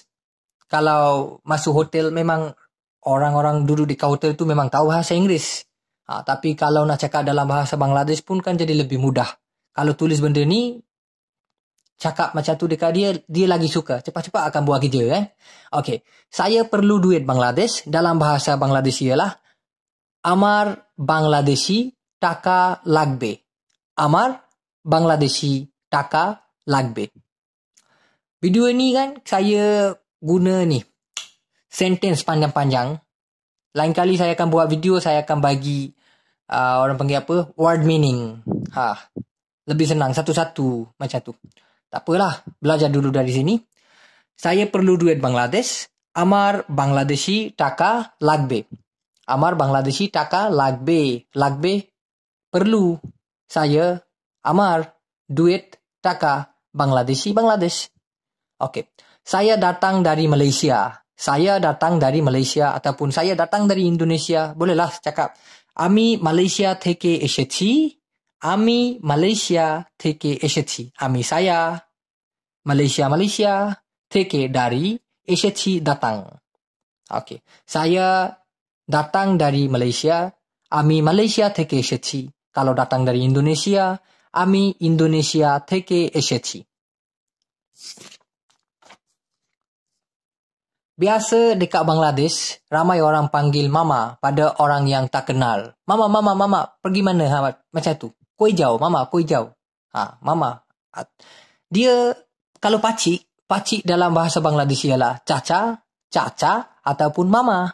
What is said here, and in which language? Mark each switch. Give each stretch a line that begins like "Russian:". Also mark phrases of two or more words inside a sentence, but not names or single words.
Malay: Kalau masuk hotel memang orang-orang duduk di hotel tu memang tahu bahasa Inggeris. Tapi kalau nak cakap dalam bahasa Bangladesh pun kan jadi lebih mudah. Kalau tulis benda ni, cakap macam tu dekat dia lagi suka. Cepat-cepat akan buat kerja kan. Okey, saya perlu duit Bangladesh. Dalam bahasa Bangladesh ialah
Bangla: আমার বাংলাদেশি টাকা লাগবে. আমার বাংলাদেশি টাকা লাগবে.
Malay: Video ini kan saya guna ni sentence panjang-panjang. Lain kali saya akan buat video, saya akan bagi orang panggil apa,
English: word meaning.
Malay: Lebih senang satu-satu macam tu. Tak apalah, belajar dulu dari sini. Saya perlu duit Bangladesh.
Bangla: আমার বাংলাদেশি টাকা লাগবে। আমার বাংলাদেশি টাকা লাগবে.
Malay: Lagbe perlu. Saya amar duit taka Bangladeshi Bangladesh. Okey. Saya datang dari Malaysia. Saya datang dari Malaysia ataupun saya datang dari Indonesia. Bolehlah cakap
Bangla: Ami Malaysia থেকে এসেছি. Ami Malaysia থেকে এসেছি. Ami saya Malaysia থেকে dari এসেছি datang.
Malay: Okey. Saya datang dari Malaysia.
Bangla: Ami Malaysia থেকে এসেছি.
Malay: Kalau datang dari Indonesia,
Bangla: Ami Indonesia থেকে এসেছি.
Malay: Biasa dekat Bangladesh, ramai orang panggil mama pada orang yang tak kenal. Mama, pergi mana? Macam tu.
Bangla: কই যাও, মামা, কই যাও.
Malay: Mama. Dia, kalau pakcik dalam bahasa Bangladesh ialah caca ataupun mama.